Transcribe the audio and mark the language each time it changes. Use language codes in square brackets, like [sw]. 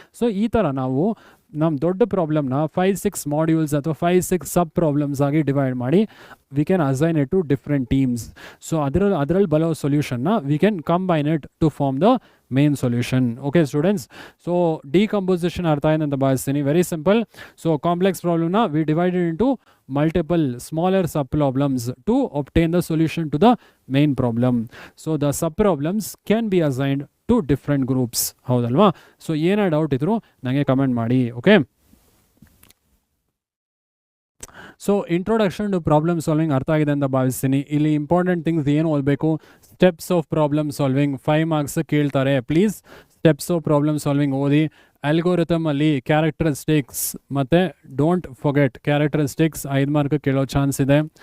[kn] So ಈ ಥರ ನಾವು ನಮ್ಮ ದೊಡ್ಡ ಪ್ರಾಬ್ಲಮ್ನ 5-6 ಮಾಡ್ಯೂಲ್ಸ್ ಅಥವಾ 5-6 ಸಬ್ ಪ್ರಾಬ್ಲಮ್ಸ್ ಆಗಿ ಡಿವೈಡ್ ಮಾಡಿ [en] We can assign it to different teams. So [kn] ಅದರಲ್ಲಿ ಬರೋ ಸೊಲ್ಯೂಷನ್ನ [en] We can combine it to form the main solution. [kn] Okay students, so decomposition ಅರ್ಥ ಆಯ್ತು ಅಂತ ಭಾವಿಸ್ತೀನಿ. [en] Very simple. So complex ಪ್ರಾಬ್ಲಮ್ನ we divided into multiple smaller sub-problems to obtain the solution to the main problem. So the sub-problems can be assigned to different groups. [kn] ಹೌದಲ್ವಾ? So ಏನೇ doubt ಇದ್ರು ನನಗೆ comment ಮಾಡಿ. Okay, so introduction to problem solving ಅರ್ಥ ಆಗಿದೆ ಅಂತ ಭಾವಿಸ್ತೀನಿ. ಇಲ್ಲಿ ಇಂಪಾರ್ಟೆಂಟ್ ಥಿಂಗ್ಸ್ ಏನು ಓದಬೇಕು, steps of problem solving 5 marks ಕೇಳ್ತಾರೆ. Please steps of problem solving ಓದಿ. ಆಲ್ಗೋರಿಥಮ್ ಅಲ್ಲಿ ಕ್ಯಾರೆಕ್ಟರಿಸ್ಟಿಕ್ಸ್ ಮತ್ತು [en] don't forget [kn] ಕ್ಯಾರೆಕ್ಟರಿಸ್ಟಿಕ್ಸ್ 5 ಮಾರ್ಕ್ ಕೇಳೋ ಚಾನ್ಸ್ ಇದೆ.